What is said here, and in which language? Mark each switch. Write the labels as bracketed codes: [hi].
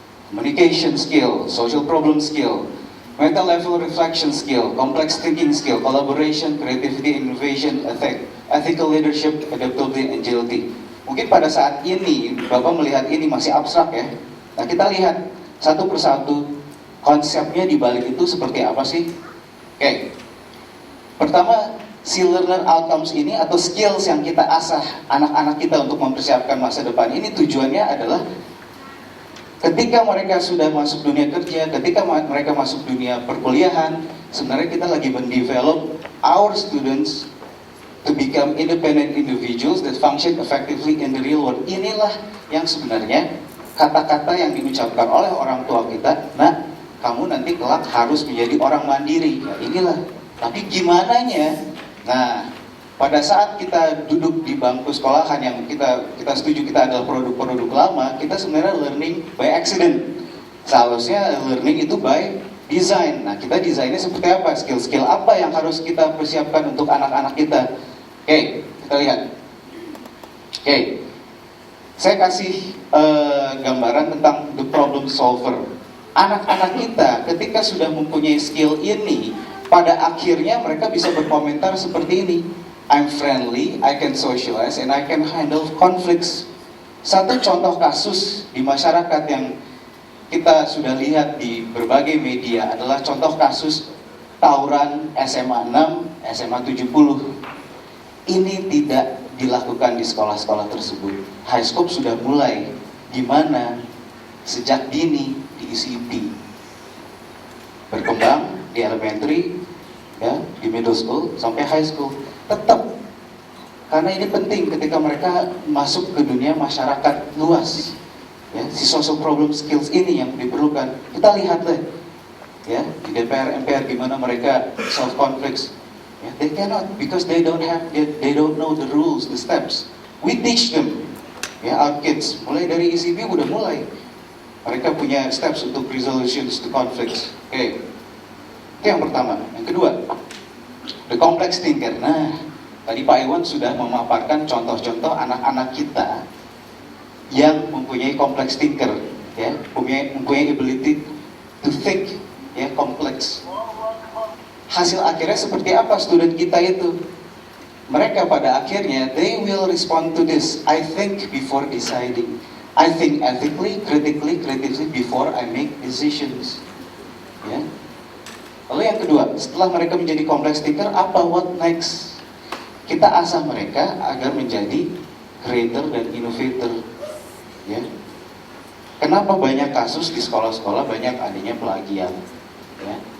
[en] Communication skill, social problem skill, meta level reflection skill, complex thinking skill, collaboration, creativity, innovation, ethical leadership, adaptability, agility. [id] Mungkin pada saat ini, Bapak melihat ini masih abstrak ya. Nah, kita lihat satu persatu konsepnya di balik itu seperti apa sih? Oke. Pertama, si learner outcomes ini atau skills yang kita asah anak-anak kita untuk mempersiapkan masa depan ini tujuannya adalah ketika mereka sudah masuk dunia kerja, ketika mereka masuk dunia perkuliahan, sebenarnya kita lagi mendevelop [en] our students to become independent individuals that function effectively in the real world. [id] Inilah yang sebenarnya kata-kata yang diucapkan oleh orang tua kita, "Nah, kamu nanti kelak harus menjadi orang mandiri." Ya, inilah. Tapi gimananya? Nah, pada saat kita duduk di bangku sekolahan yang kita setuju kita adalah produk-produk lama, kita sebenarnya [en] learning by accident. [id] Seharusnya learning itu [en] by design. [id] Nah, kita desainnya seperti apa? Skill-skill apa yang harus kita persiapkan untuk anak-anak kita? Oke, kita lihat. Oke, saya kasih gambaran tentang [en] the problem solver. [id] Anak-anak kita ketika sudah mempunyai skill ini, pada akhirnya mereka bisa berkomentar seperti ini. [en] I'm friendly, I can socialize, and I can handle conflicts. [id] Satu contoh kasus di masyarakat yang kita sudah lihat di berbagai media adalah contoh kasus tawuran SMA 6, SMA 70. Ini tidak dilakukan di sekolah-sekolah tersebut. HighScope sudah mulai di mana sejak dini di ECP. Berkembang di elementary, ya, di middle school sampai high school. Tetap karena ini penting ketika mereka masuk ke dunia masyarakat luas. Ya, si social problem skills ini yang diperlukan. Kita lihat deh, ya di DPR MPR gimana mereka [en] solve conflicts. Ya, they cannot because they don't know the rules, the steps. We teach them, ya our kids [id] mulai dari ECB udah mulai. Mereka punya steps untuk [en] resolutions to conflicts. [id] Oke. Itu yang pertama. Yang kedua, [en] the complex thinker. [id] Nah, tadi Pak Iwan sudah memaparkan contoh-contoh anak-anak kita yang mempunyai complex thinker, ya, mempunyai [en] ability to think, [id] ya, complex. Hasil akhirnya seperti apa student kita itu? Mereka pada akhirnya [en] they will respond to this. I think before deciding. I think ethically, critically before I make decisions. [id] Ya. Lalu yang kedua, setelah mereka menjadi complex thinker, apa [en] what next? [id] Kita asah mereka agar menjadi creator dan innovator. Ya. Kenapa banyak kasus di sekolah-sekolah banyak adanya plagiat? Ya.